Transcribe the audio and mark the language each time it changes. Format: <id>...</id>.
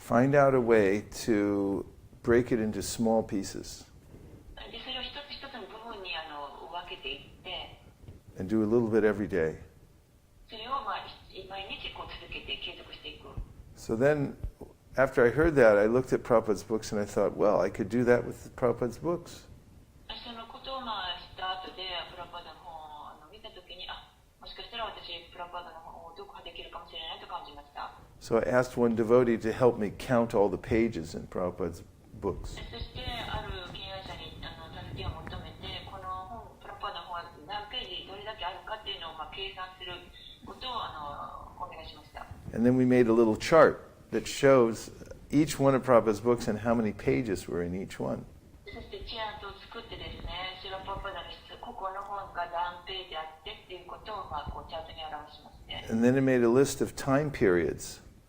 <en>find out a way to break it into small pieces</en> <ja>で、それを一つ一つの部分に分けていって、</ja> <en>and do a little bit every day.</en> <ja>それを毎日続けて継続していく。</ja> <en>So then, after I heard that, I looked at Prabhupada's books and I thought, well, I could do that with Prabhupada's books.</en> <ja>そのことを知った後でプラパダの本を見たときに、もしかしたら私プラパダの本を読破できるかもしれないと感じました。</ja> <en>So I asked one devotee to help me count all the pages in Prabhupada's books.</en> <ja>そしてある敬愛者に助けを求めて、この本プラパダの本は何ページどれだけあるかっていうのを計算することをお願いしました。</ja> <en>And then we made a little chart that shows each one of Prabhupada's books and how many pages were in each one.</en> <ja>そしてチャートを作ってですね、シラパパダの個々の本が何ページあってっていうことをチャートに表しまして。</ja> <en>And then it made a list of time periods.</en>